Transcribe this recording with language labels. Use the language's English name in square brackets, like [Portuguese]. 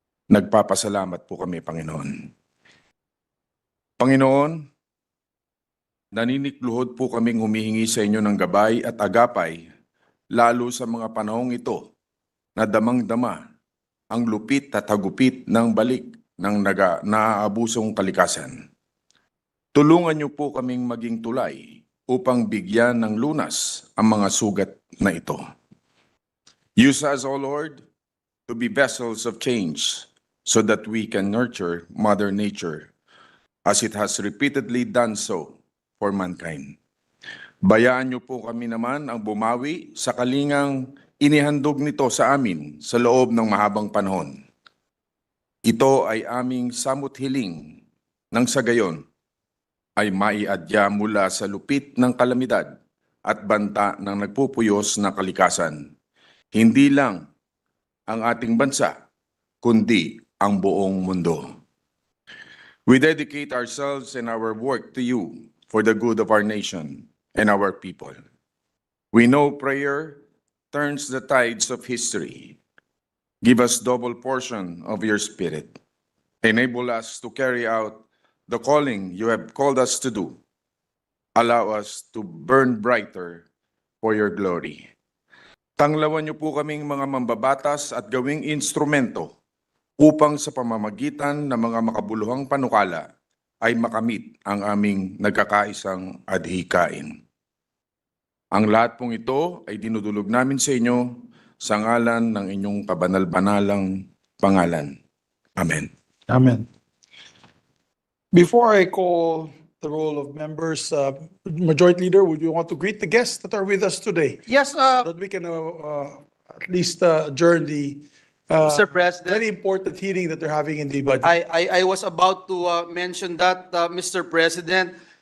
[Filipino] Nagpapasalamat po kami, Panginoon. Panginoon, naninikluhod po kaming humihingi sa inyo ng gabay at agapay, lalo sa mga panahong ito na damang-dama ang lupit at hagupit ng balik ng naaabusong kalikasan. Tulungan niyo po kaming maging tulay upang bigyan ng lunas ang mga sugat na ito. [English] Use us, O Lord, to be vessels of change so that we can nurture Mother Nature as it has repeatedly done so for mankind. [Filipino] Bayaan niyo po kami naman ang bumawi sa kalingang inihandog nito sa amin sa loob ng mahabang panahon. Ito ay aming samut-hiling nang sa gayon ay maiadya mula sa lupit ng kalamidad at banta ng nagpupuyos na kalikasan. Hindi lang ang ating bansa, kundi ang buong mundo. [English] We dedicate ourselves and our work to you for the good of our nation and our people. We know prayer turns the tides of history. Give us double portion of your spirit. Enable us to carry out the calling you have called us to do. Allow us to burn brighter for your glory. [Filipino] Tanglawan niyo po kaming mga mambabatas at gawing instrumento upang sa pamamagitan ng mga makabuluhang panukala ay makamit ang aming nagkakaisang adhikain. Ang lahat pong ito ay dinudulog namin sa inyo sa ngalan ng inyong kabanal-banalang pangalan. Amen. Amen. [English] Before I call the roll of members, Majority Leader, would you want to greet the guests that are with us today? Yes, That we can at least adjourn the Mr. President. very important hearing that they're having in the budget. I was about to mention that, Mr. President.